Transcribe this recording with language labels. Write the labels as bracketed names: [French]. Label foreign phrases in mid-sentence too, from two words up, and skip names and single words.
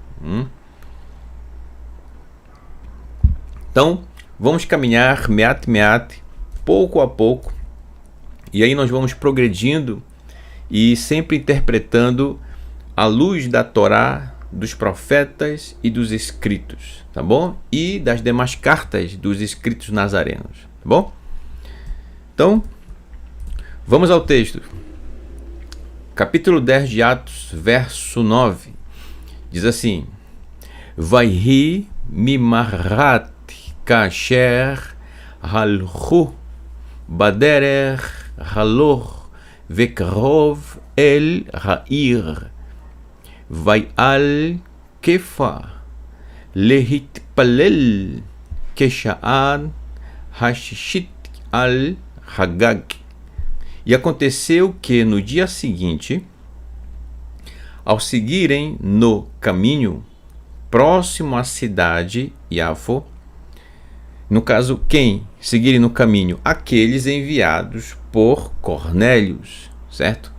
[Portuguese] Então vamos caminhar meat, pouco a pouco, e aí nós vamos progredindo e sempre interpretando à luz da Torá, dos profetas e dos escritos, tá bom? E das demais cartas dos escritos nazarenos, tá bom? Então, vamos ao texto. Capítulo 10 de Atos, verso 9. Diz assim: [Hebrew] ויהי ממחרת כאשר הלכו בדרך הלור וקרב אל העיר ויעל כיפא להתפלל כשעה הששית על הגג. [Portuguese] E aconteceu que no dia seguinte, ao seguirem no caminho próximo à cidade Yafo, no caso, quem seguirem no caminho? Aqueles enviados por Cornélios, certo?